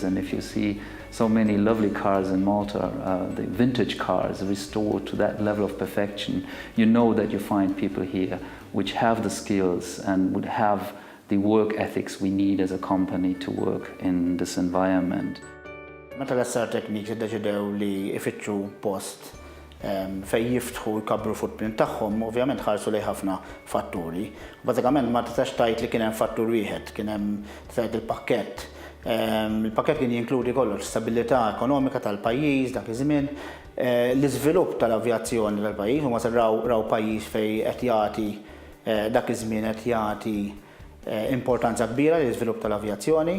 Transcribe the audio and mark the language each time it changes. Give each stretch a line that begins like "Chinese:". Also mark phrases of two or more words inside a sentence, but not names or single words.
English: And if you see so many lovely cars in Malta, the vintage cars restored to that level of perfection, you know that you find people here which have the skills and would have the work ethics we need as a company to work in this environment.
Maltese: Meta l-Zarb Techniques iddeċidew li ifittxu post fej jiftħu jkabbru footprint tagħhom, ovvjament ħarsu lejn ħafna fatturi. Bażikament ma tistax tgħid li kien hemm fattur wieħed, kien hemm tgħid il-pakkett. Il-pakkett kien jinkludi kollox stabilità ekonomika tal-pajjiż dak iż-żmien, l-iżvilupp tal-avjazzjoni tal-pajjiż, huma raw pajjiż fejn qed jagħti dak iż-żmien qed jagħti importanza kbira l-iżvilupp tal-avjazzjoni.